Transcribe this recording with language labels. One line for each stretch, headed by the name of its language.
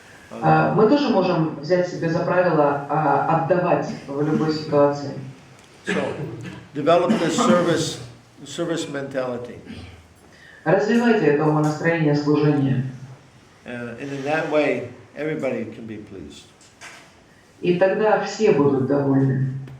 Russian: Мы тоже можем взять себе за правило отдавать в любой ситуации.
English: So, develop this service mentality.
Russian: Развивайте это умонастроение служения.
English: And in that way, everybody can be pleased.
Russian: И тогда все будут довольны.